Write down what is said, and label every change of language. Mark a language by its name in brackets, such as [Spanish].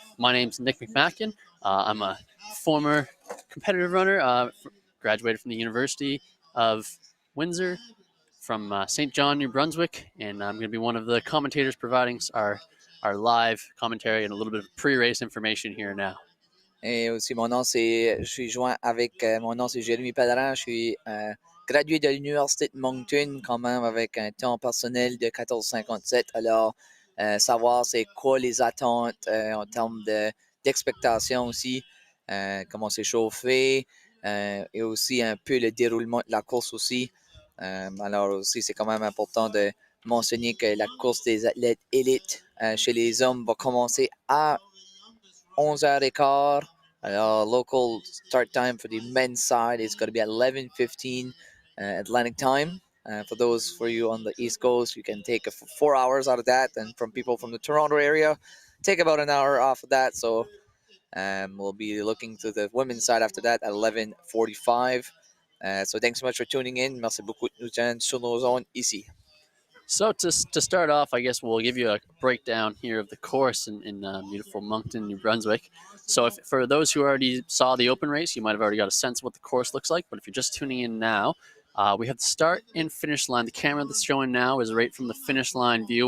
[English] My name's Nick McMackin. I'm a former competitive runner, graduated from the University of Windsor from St. John, New Brunswick, and I'm going to be one of the commentators providing our live commentary and a little bit of pre-race information here now. [French] Et aussi, je suis joint avec, mon nom c'est Jérémy Pellerin, je suis gradué de l'Université de Moncton quand même avec un temps personnel de 14,57. Alors, savoir c'est quoi les attentes en termes d'expectation aussi, comment c'est chauffé et aussi un peu le déroulement de la course aussi. Alors aussi, c'est quand même important de mentionner que la course des athlètes élites chez les hommes va commencer à 11h15. [English] Local start time for the men's side is going to be at 11:15 Atlantic time. For those for you on the East Coast, you can take 4 hours out of that, and from people from the Toronto area, take about an hour off of that. So we'll be looking to the women's side after that at 11:45. So thanks so much for tuning in. [French] Merci beaucoup de nous joindre sur nos ondes ici. [English] So to start off, I guess we'll give you a breakdown here of the course in beautiful Moncton, New Brunswick. So if for those who already saw the open race, you might have already got a sense of what the course looks like. But if you're just tuning in now, we have the start and finish line. The camera that's showing now is right from the finish line view.